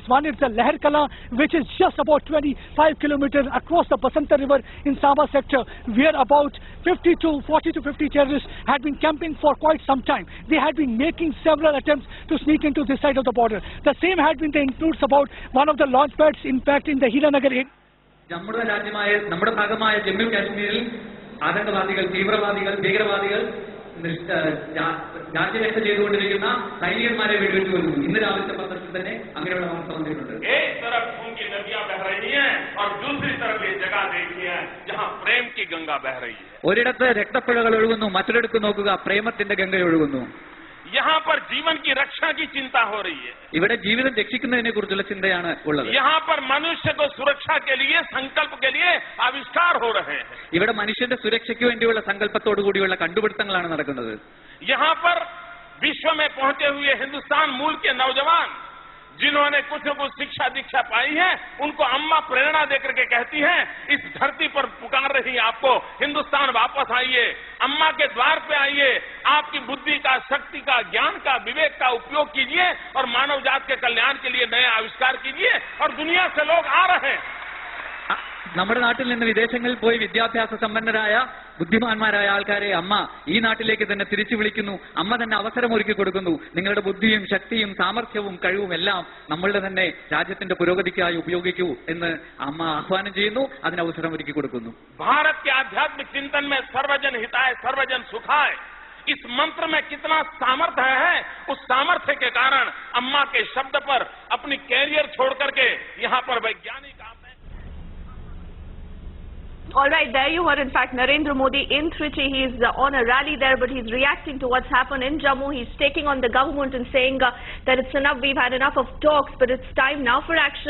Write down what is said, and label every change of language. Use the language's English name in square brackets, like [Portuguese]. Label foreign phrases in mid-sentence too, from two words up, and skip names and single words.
[English] One is the Leher Kala, which is just about 25 kilometers across the Basanta River in Samba sector, where about 40 to 50 terrorists had been camping for quite some time. They had been making several attempts to sneak into this side of the border. The same had been the includes about one of the launch pads, in fact, in the Hiranagar area. [Malayalam] നമ്മുടെ രാജ്യമായ നമ്മുടെ ഭാഗമായ ജമ്മു കാശ്മീരിൽ ആതങ്കവാദികൾ, തീവ്രവാദികൾ, ഭീകരവാദികൾ രാജ്യരക്ഷ ചെയ്തുകൊണ്ടിരിക്കുന്ന സൈനികന്മാരെ വെടിവെച്ചു കൊല്ലുന്നു. ഇന്ന് രാവിലത്തെ പത്രത്തിൽ തന്നെ അങ്ങനെയുള്ള വാർത്ത വന്നിട്ടുണ്ട്. [Hindi] एक तरफ खून की नदियां बह रही हैं और दूसरी तरफ ये जगह देखिए जहां प्रेम की गंगा बह रही है. [Malayalam] ഒരിടത്ത് രക്തപ്പുഴകൾ ഒഴുകുന്നു, മറ്റൊരിടത്ത് നോക്കുക പ്രേമത്തിന്റെ ഗംഗ ഒഴുകുന്നു. [Hindi] यहाँ पर जीवन की रक्षा की चिंता हो रही है. [Malayalam] ഇവിടെ ജീവിതം രക്ഷിക്കുന്നതിനെ കുറിച്ചുള്ള ചിന്തയാണ് ഉള്ളത്. [Hindi] यहाँ पर मनुष्य को सुरक्षा के लिए, संकल्प के लिए आविष्कार हो रहे हैं. [Malayalam] ഇവിടെ മനുഷ്യന്റെ സുരക്ഷയ്ക്ക് വേണ്ടിയുള്ള സങ്കല്പത്തോടു കൂടിയുള്ള കണ്ടുപിടുത്തങ്ങളാണ് നടക്കുന്നത്. [Hindi] यहाँ पर विश्व में पहुंचे हुए हिंदुस्तान मूल के नौजवान जिन्होंने कुछ न कुछ शिक्षा दीक्षा पाई है, उनको अम्मा प्रेरणा देकर के कहती हैं, इस धरती पर पुकार रही आपको, हिंदुस्तान वापस आइए, अम्मा के द्वार पे आइए, आपकी बुद्धि का, शक्ति का, ज्ञान का, विवेक का उपयोग कीजिए और मानव जात के कल्याण के लिए नए आविष्कार कीजिए. और दुनिया से लोग आ रहे हैं. [Malayalam] നമ്മുടെ നാട്ടിൽ നിന്ന് വിദേശങ്ങളിൽ പോയി വിദ്യാഭ്യാസ സമ്പന്നരായ ബുദ്ധിമാന്മാരായ ആൾക്കാരെ അമ്മ ഈ നാട്ടിലേക്ക് തന്നെ തിരിച്ചു വിളിക്കുന്നു. അമ്മ തന്നെ അവസരം ഒരുക്കി കൊടുക്കുന്നു. നിങ്ങളുടെ ബുദ്ധിയും ശക്തിയും സാമർഥ്യവും കഴിവും എല്ലാം നമ്മളുടെ തന്നെ രാജ്യത്തിന്റെ പുരോഗതിക്കായി ഉപയോഗിക്കൂ എന്ന് അമ്മ ആഹ്വാനം ചെയ്യുന്നു. അതിന് അവസരം ഒരുക്കി കൊടുക്കുന്നു. [Hindi] भारत के आध्यात्मिक चिंतन में [Sanskrit] सर्वजन हिताय सर्वजन सुखाय, [Hindi] इस मंत्र में कितना सामर्थ्य है. उस सामर्थ्य के कारण अम्मा के शब्द पर अपनी कैरियर छोड़ करके यहाँ पर वैज्ञानिक. [English] All right, there you heard, in fact, Narendra Modi in Trichy. He's on a rally there, but he's reacting to what's happened in Jammu. He's taking on the government and saying that it's enough, we've had enough of talks, but it's time now for action.